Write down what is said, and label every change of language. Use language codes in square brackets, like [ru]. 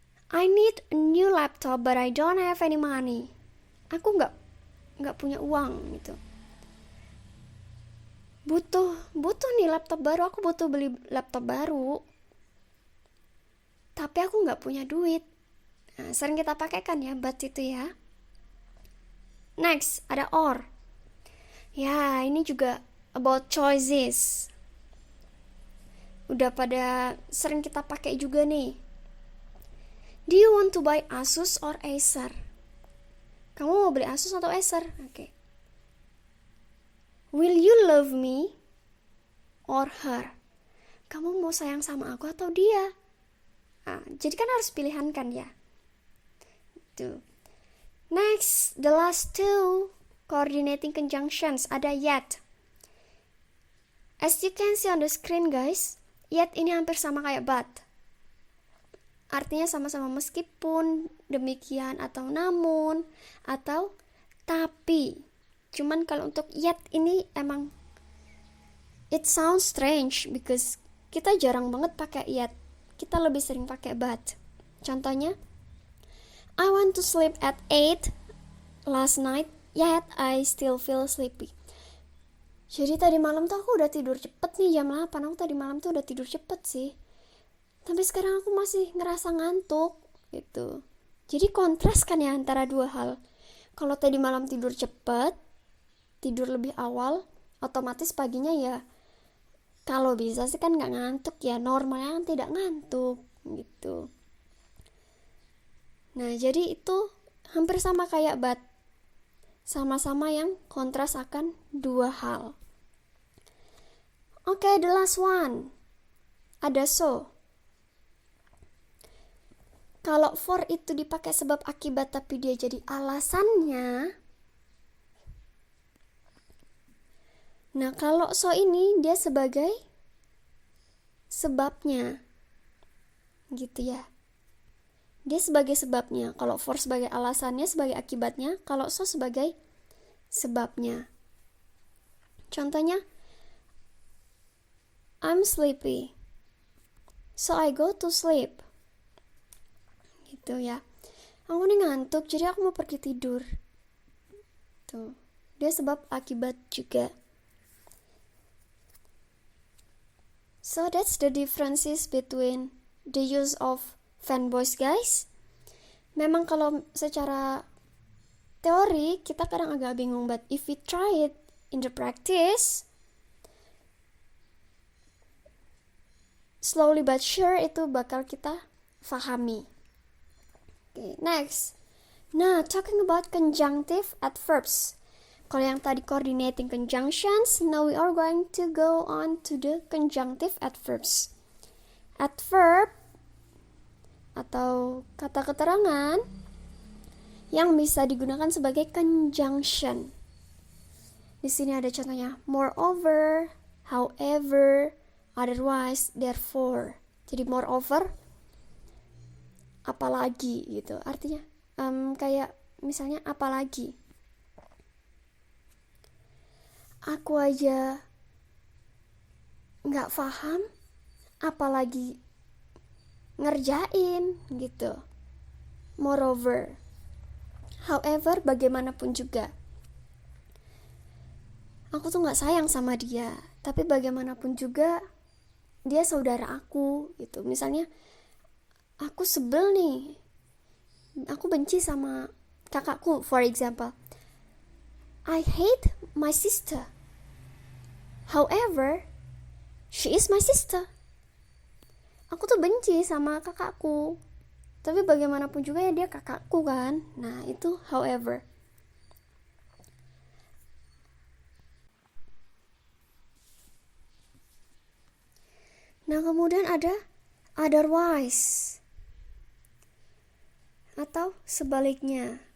[en] I need a new laptop but I don't have any money. [id] Aku nggak punya uang gitu. Butuh nih laptop baru, aku butuh beli laptop baru. Tapi aku nggak punya duit. [en] Nah, sering kita pakai kan ya but itu ya. [id] Next, ada or. Ya, ini juga [en] about choices. [id] Udah pada sering kita pakai juga nih. [en] Do you want to buy Asus or Acer? [id] Kamu mau beli Asus atau Acer? Oke. [en] Will you love me or her? [id] Kamu mau sayang sama aku atau dia? Nah, jadi kan harus pilihan kan ya. Tuh. Next, [en] the last two coordinating conjunctions [id] ada yet. [en] As you can see on the screen guys, yet [id] ini hampir sama kayak [en] but. [id] Artinya sama-sama meskipun, demikian, atau namun, atau tapi. Cuman kalau untuk yet ini emang [en] it sounds strange because [id] kita jarang banget pakai yet. Kita lebih sering pakai but. [en] Contohnya, I want to sleep at 8 last night, yet I still feel sleepy. [id] Jadi tadi malam tuh aku udah tidur cepet nih, jam 8. Aku tadi malam tuh udah tidur cepet sih. Tapi sekarang aku masih ngerasa ngantuk gitu. Jadi kontras kan ya antara dua hal. Kalau tadi malam tidur cepet, tidur lebih awal, otomatis paginya ya kalau bisa sih kan gak ngantuk ya, normalnya kan tidak ngantuk gitu. Nah jadi itu hampir sama kayak but, sama-sama yang kontras akan dua hal. [en] Oke, the last one [id] ada [en] so. [id] Kalau for itu dipakai sebab akibat tapi dia jadi alasannya. Nah, kalau so ini dia sebagai sebabnya. Gitu ya. Dia sebagai sebabnya. Kalau for sebagai alasannya, sebagai akibatnya. Kalau so sebagai sebabnya. [en] Contohnya, I'm sleepy, so I go to sleep. [id] Gitu ya. Aku nih ngantuk, jadi aku mau pergi tidur. Tuh. Dia sebab akibat juga. [en] So that's the differences between the use of fanboys guys. [id] Memang kalau secara teori kita kadang agak bingung, [en] but if we try it in the practice, slowly but sure [id] itu bakal kita fahami. [en] Okay, next. Nah, talking about conjunctive adverbs. [id] Kalau yang tadi [en] coordinating conjunctions, now we are going to go on to the conjunctive adverbs. [id] Adverb atau kata keterangan yang bisa digunakan sebagai conjunction. Di sini ada contohnya moreover, however, otherwise, therefore. Jadi moreover apalagi gitu. Artinya kayak misalnya apalagi. Aku aja nggak paham, apalagi ngerjain gitu. Moreover, however, bagaimanapun juga. Aku tuh nggak sayang sama dia, tapi bagaimanapun juga dia saudara aku gitu. Misalnya aku sebel nih aku benci sama kakakku, [en] for example. I hate my sister. However, she is my sister. [id] Aku tuh benci sama kakakku, tapi bagaimanapun juga ya dia kakakku kan. Nah, itu however. Nah, kemudian ada otherwise atau sebaliknya.